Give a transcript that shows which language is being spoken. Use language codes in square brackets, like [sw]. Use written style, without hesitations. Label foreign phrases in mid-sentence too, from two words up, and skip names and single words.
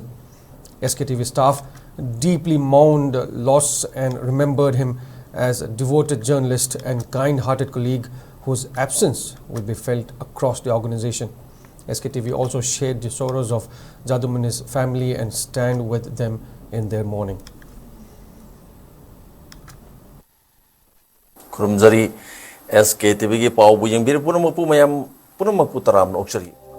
[en] Sktv staff deeply mourned loss and remembered him as a devoted journalist and kind-hearted colleague whose absence will be felt across the organization. Sktv also shared the sorrows of Jadumani's family and stand with them in their mourning. [mni] Kurumjari Sktv gi pau bu yang bir punamapu mayam punamapu taram okchari.